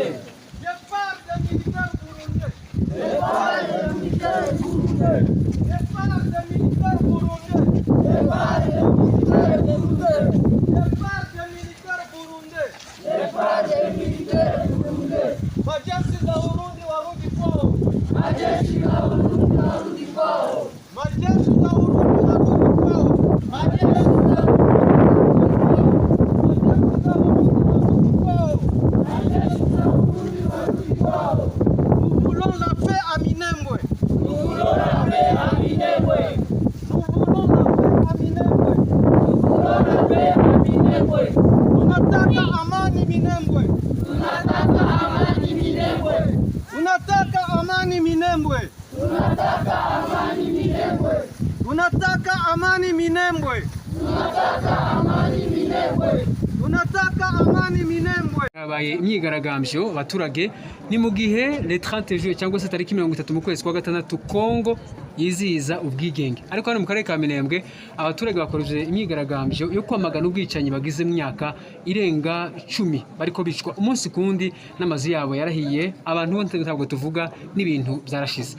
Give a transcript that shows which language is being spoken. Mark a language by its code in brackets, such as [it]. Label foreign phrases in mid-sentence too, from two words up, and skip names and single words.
[fr] Départ des militaires burundais. Départ des militaires burundais. Départ des militaires burundais. Départ des militaires burundais. Départ des militaires burundais. Départ des militaires burundais. [sw] Majeshi za Burundi warudi kwao. Majeshi ya Burundi warudi kwao. Majeshi za Burundi warudi kwao. Majeshi ya Burundi warudi kwao. [fr] Nous voulons la paix à Minembwe. Nous voulons la paix à Minembwe. Nous voulons la paix à Minembwe. Nous voulons la paix à Minembwe. [sw] Tunataka amani Minembwe. Tunataka amani Minembwe. Tunataka amani Minembwe. Tunataka amani Minembwe. Tunataka amani Minembwe. Tunataka amani Minembwe. Tunataka amani Minembwe. [rw] Habaye imyigaragambyo abaturage ni mu gihe [fr] le 30 juillet [rw] cyangwa se tariki 30 mu kwezi kwa gatandatu Kongo yizihiza ubwigenge. Ariko hano mu karere ka Minembwe abaturage bakoreje imyigaragambyo yo kwamagana ubwicanyi bagize mu myaka irenga 10 bariko bicwa umunsi kundi n'amazu yabo yarahiye, abantu bonse ntabwo tuvuga n'ibintu byarashize.